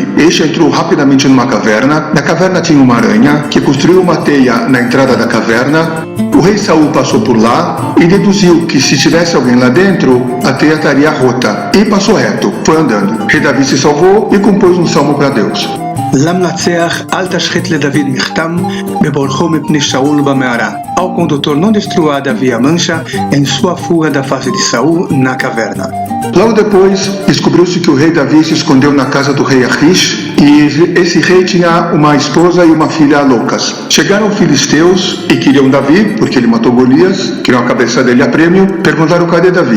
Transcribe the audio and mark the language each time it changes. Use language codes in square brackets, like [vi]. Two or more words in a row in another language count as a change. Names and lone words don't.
[pt] Este entrou rapidamente numa caverna. Na caverna tinha uma aranha, que construiu uma teia na entrada da caverna. O rei Saul passou por lá e deduziu que se tivesse alguém lá dentro, a teia estaria rota. E passou reto, foi andando. O rei Davi se salvou e compôs um salmo para Deus. [he] למנצח אל תשחית לדוד מכתם בבורחו מפני שאול במערה. [pt] Ao condutor, não destrua Davi a mancha em sua fuga da face de Saul na caverna. Logo depois, descobriu-se que o rei Davi se escondeu na casa do rei Achish, e esse rei tinha uma esposa e uma filha loucas. Chegaram filisteus e queriam Davi, porque ele matou Golias, queriam a cabeça dele a prêmio, perguntaram cadê Davi.